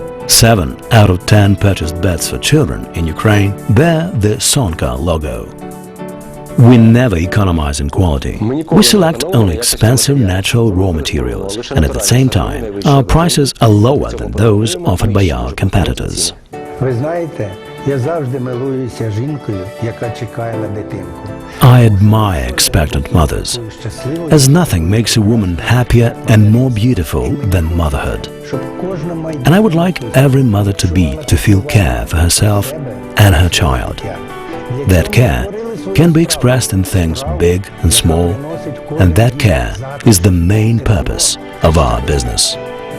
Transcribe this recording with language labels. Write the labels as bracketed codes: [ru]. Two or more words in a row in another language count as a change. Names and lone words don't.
[en] 7 out of 10 purchased beds for children in Ukraine bear the Sonka logo. We never economize in quality. We select only expensive natural raw materials, and at the same time, our prices are lower than those offered by our competitors. [uk] Ви знаєте, я завжди милуюся жінкою, яка чекає на дитинку. [en] I admire expectant mothers, as nothing makes a woman happier and more beautiful than motherhood. [uk] Щоб кожна [en] And I would like every mother to feel care for herself and her child. That care can be expressed in things big and small, and that care is the main purpose of our business.